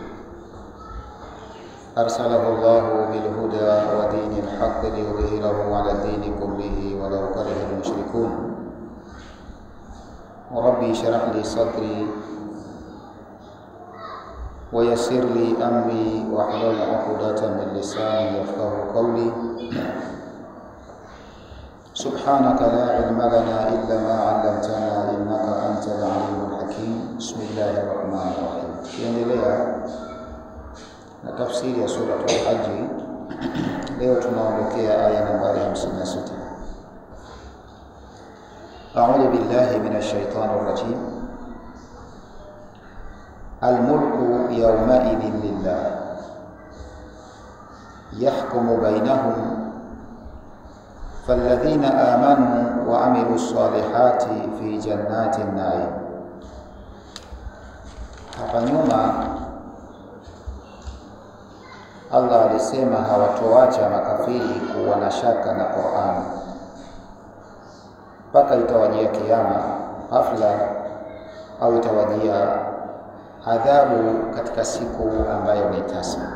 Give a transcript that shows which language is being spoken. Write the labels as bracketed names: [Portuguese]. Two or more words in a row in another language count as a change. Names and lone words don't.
[Arabic] أرسله الله بالهدى ودين الحق ليظهره على الدين كله ولو كره المشركون ربي اشرح لي صدري ويسر لي أمري واحلل عقدة من لساني يفقهوا قولي سبحانك لا علم لنا إلا ما علمتنا إنك أنت العليم الحكيم بسم الله الرحمن الرحيم. [Swahili] Tuendelea na tafsiri ya sura Al-Hajj. Leo tunaondokea aya nambari 56. [Arabic] أعوذ بالله من الشيطان الرجيم. الملك يومئذ لله يحكم بينهم فالذين آمنوا وعملوا الصالحات في جنات النعيم. [Swahili] Hapa nyuma Allah alisema hawatoacha makafiri kuwa na shaka na Qur'an mpaka itawajia kiyama hafla au itawajia adhabu katika siku ambayo ni tasa.